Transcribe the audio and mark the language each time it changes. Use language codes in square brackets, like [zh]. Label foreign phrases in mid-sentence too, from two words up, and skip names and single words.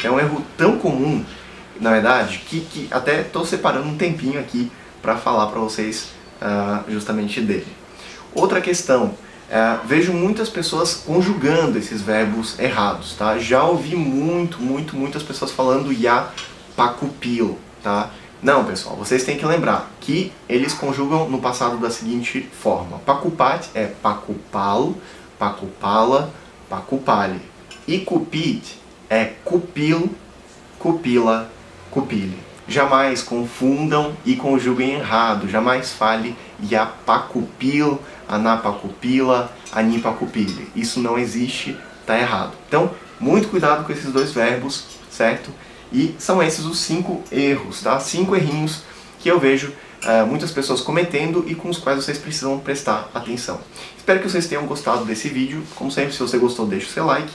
[pt] É um erro tão comum, na verdade, que até estou separando um tempinho aqui para falar para vocês justamente dele. Outra questão, vejo muitas pessoas conjugando esses verbos errados, tá? Já ouvi muitas pessoas falando [ru] я покупил, [pt] tá? Não, pessoal, vocês têm que lembrar que eles conjugam no passado da seguinte forma. [ru] Покупать é покупал, покупала, покупали. E купить é купил, купила, купили. [pt] Jamais confundam e conjuguem errado. Jamais fale [ru] я покупил, она покупила, они покупили. [pt] Isso não existe, está errado. Então, muito cuidado com esses dois verbos, certo? E são esses os 5 erros, tá? 5 errinhos que eu vejo muitas pessoas cometendo e com os quais vocês precisam prestar atenção. Espero que vocês tenham gostado desse vídeo. Como sempre, se você gostou, deixa o seu like.